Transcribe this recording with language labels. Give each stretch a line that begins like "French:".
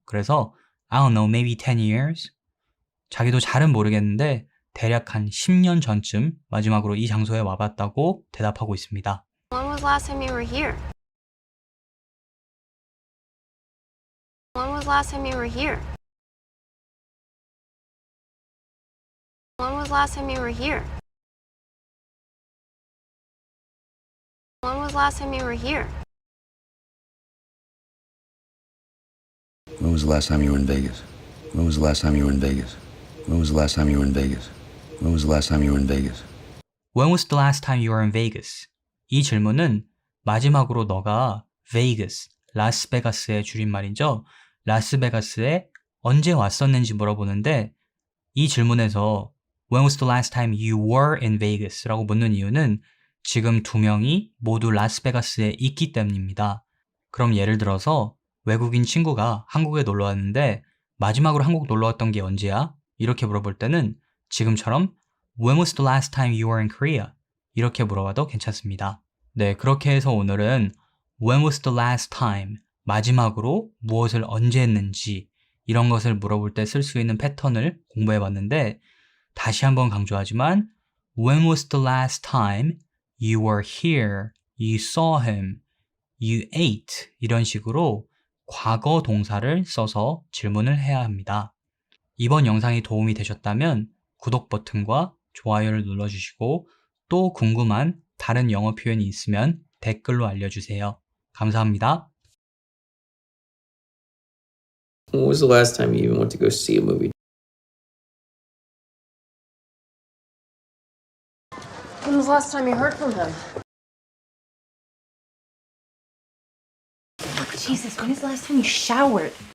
Korean: 그래서
English: I don't know, maybe 10 years?
Korean: 자기도 잘은 모르겠는데 대략 한 10년 전쯤 마지막으로 이 장소에 와봤다고 대답하고 있습니다.
English: When was the last time you were here? When was the last time you were here? When was the last time you were here? When was the last time you were here? When was the last time you were in Vegas? When was the last time you were in Vegas? When was the last time you were in Vegas? When was the last time you were in Vegas? When was the last time you were in Vegas?
Korean: 이 질문은 마지막으로 너가 Vegas, 라스베가스의 줄임말이죠. 라스베가스에 언제 왔었는지 물어보는데 이 질문에서
English: When was the last time you were in Vegas?
Korean: 라고 묻는 이유는 지금 두 명이 모두 라스베가스에 있기 때문입니다. 그럼 예를 들어서 외국인 친구가 한국에 놀러 왔는데 마지막으로 한국 놀러 왔던 게 언제야? 이렇게 물어볼 때는 지금처럼
English: When was the last time you were in Korea?
Korean: 이렇게 물어봐도 괜찮습니다. 네, 그렇게 해서 오늘은
English: When was the last time?
Korean: 마지막으로 무엇을 언제 했는지 이런 것을 물어볼 때 쓸 수 있는 패턴을 공부해 봤는데 다시 한번 강조하지만
English: When was the last time you were here? You saw him? You ate?
Korean: 이런 식으로 과거 동사를 써서 질문을 해야 합니다. 이번 영상이 도움이 되셨다면 구독 버튼과 좋아요를 눌러주시고 또 궁금한 다른 영어 표현이 있으면 댓글로 알려주세요. 감사합니다.
English: When was the last time you even went to go see a movie? When was the last time you heard from him? Jesus, when is the last time you showered?